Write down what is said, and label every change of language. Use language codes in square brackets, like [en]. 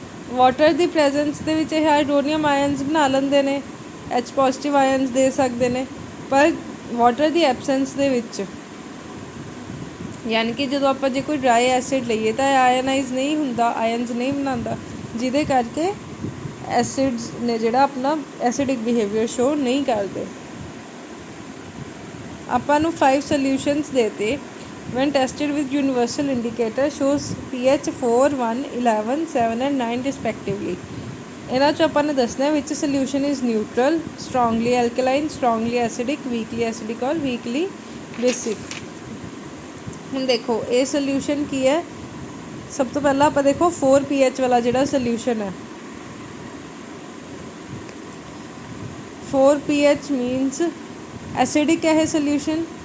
[pa] Water ਦੀ presence ਦੇ ਵਿੱਚ ਇਹ ਹਾਈਡਰੋਨੀਅਮ ਆਇਨਸ ਬਣਾ ਲੈਂਦੇ ਨੇ, H ਪੋਜ਼ੀਟਿਵ ਆਇਨਸ ਦੇ ਸਕਦੇ ਨੇ, ਪਰ ਵਾਟਰ ਦੀ ਐਬਸੈਂਸ ਦੇ ਵਿੱਚ, ਯਾਨੀ ਕਿ ਜਦੋਂ ਆਪਾਂ ਜੇ ਕੋਈ ਡਰਾਈ ਐਸਿਡ ਲਈਏ ਤਾਂ ਆਇਨਾਈਜ਼ ਨਹੀਂ ਹੁੰਦਾ, ਆਇਨਸ ਨਹੀਂ ਬਣਾਉਂਦਾ, ਜਿਹਦੇ ਕਰਕੇ ਐਸਿਡਸ ਨੇ ਜਿਹੜਾ ਆਪਣਾ ਐਸਿਡਿਕ ਬਿਹੇਵੀਅਰ ਸ਼ੋ ਨਹੀਂ ਕਰਦੇ। ਆਪਾਂ ਨੂੰ 5 ਸੋਲਿਊਸ਼ਨਸ ਦੇਤੇ। [en] when tested with universal indicator shows pH 4, 1, 11, 7 and 9 respectively. [pa] ਇਹਨਾਂ 'ਚ ਆਪਾਂ ਨੇ ਦੱਸਣਾ [en] ਵਿੱਚ solution is neutral, strongly alkaline, strongly acidic, weakly acidic ਔਰ weakly basic. [pa] ਹੁਣ ਦੇਖੋ ਇਹ ਸੋਲਿਊਸ਼ਨ ਕੀ ਹੈ। ਸਭ ਤੋਂ ਪਹਿਲਾਂ ਆਪਾਂ ਦੇਖੋ 4 pH ਵਾਲਾ ਜਿਹੜਾ ਸੋਲਿਊਸ਼ਨ ਹੈ, 4 pH ਮੀਨਸ ਐਸਿਡਿਕ ਹੈ ਇਹ ਸੋਲਿਊਸ਼ਨ।